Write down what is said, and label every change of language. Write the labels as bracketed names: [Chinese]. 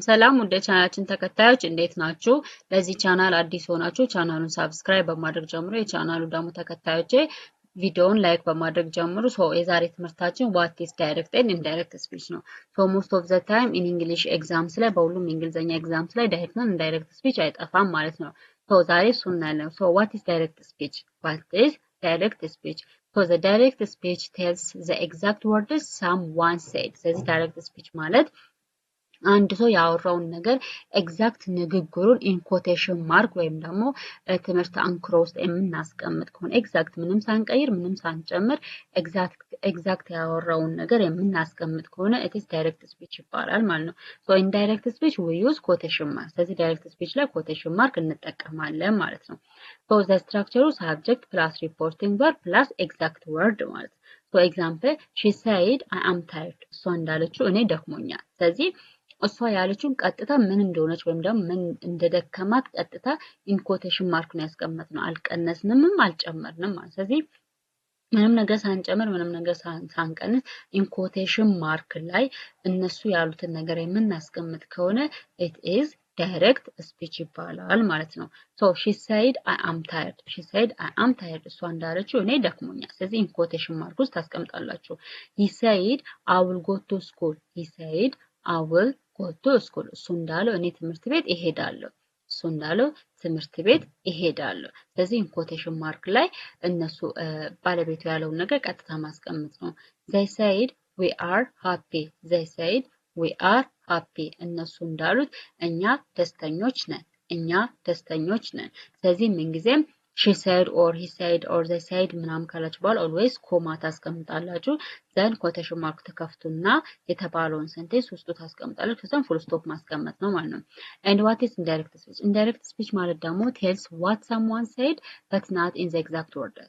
[Amharic] ሰላም ወደ ቻናላችን ተከታዮች እንዴት ናችሁ? ለዚህ ቻናል አዲስ ሆናችሁ ቻናሉን ሰብስክራይብ በማድረግ ጀምሮ የቻናሉ ደግሞ ተከታዮች ቪዲዮውን ላይክ በማድረግ ጀምሩ። የዛሬ ትምህርታችን [English] what is direct and indirect speech [Amharic] ነው። [English] most of the time in English exams [Amharic] ላይ በሁሉም እንግሊዘኛ ኤግዛምስ ላይ direct and indirect speech አይጠፋም ማለት ነው። ዛሬ እሱን እናያለን። [English] what is direct speech? What is direct speech? the direct speech tells the exact words someone said. [Amharic] ስለዚህ direct speech ማለት አንድ ሰው ያወራውን ነገር ኤግዛክት ንግግሩን ኢን ኮቴሽን ማርክ ወይም ደግሞ ትምህርት አንክሮ ውስጥ የምናስቀምጥ ከሆነ ኤግዛክት ምንም ሳንቀይር ምንም ሳንጨምር ኤግዛክት ያወራውን ነገር የምናስቀምጥ ከሆነ [English] it is direct speech [Amharic] ይባላል ማለት ነው። [English] in direct speech we use quotation mark. [Amharic] ስለዚህ direct speech ላይ quotation mark እንጠቀማለን ማለት ነው። [English] the structure subject plus reporting verb plus exact word ማለት ነው። example she said I am tired. [Amharic] እሷ እንዳለችው እኔ ደክሞኛል። ስለዚህ እሷ ያለችውን ቀጥታ ምን እንደሆነች ወይም ደግሞ ምን እንደደከማት ቀጥታ ኢን ኮቴሽን ማርክ ነው ያስቀመጥነው። አልቀነስንምም አልጨመርንም ማለት። ስለዚህ ምንም ነገር ሳንጨምር ምንም ነገር ሳንቀንስ ኢን ኮቴሽን ማርክ ላይ እነሱ ያሉትን ነገር የምናስቀምጥ ከሆነ [English] it is direct speech [Amharic] ይባላል ማለት ነው። [English] she said I am tired. she said I am tired. [Amharic] እሷ እንዳለችው እኔ ደክሞኛል። [English] ስለዚህ ኢን ኮቴሽን ማርክ ውስጥ ታስቀምጣላችሁ። he said I will go to school. he said I will go to school. [Amharic] እሱ እንዳለው እኔ ትምህርት ቤት እሄዳለሁ። እሱ እንዳለው ትምህርት ቤት እሄዳለሁ። ስለዚህ ኢን ኮቴሽን ማርክ ላይ እነሱ ባለቤቱ ያለውን ነገር ቀጥታ ማስቀመጥ ነው። [English] they said we are happy. they said we are happy. [Amharic] እነሱ እንዳሉት እኛ ደስተኞች ነን። እኛ ደስተኞች ነን። ስለዚህ ምንጊዜም [English] she said or he said or they said [Amharic] ምናምን ካላችሁ በኋላ always ኮማ ታስቀምጣላችሁ። [English] then quotation mark [Amharic] ተከፍቱና የተባለውን ሴንቴንስ ውስጡ ታስቀምጣላችሁ። ከዛም full stop ማስቀመጥ ነው ማለት ነው። [English] and what is indirect speech? indirect speech [Amharic] ማለት ደግሞ [English] tells what someone said but not in the exact word.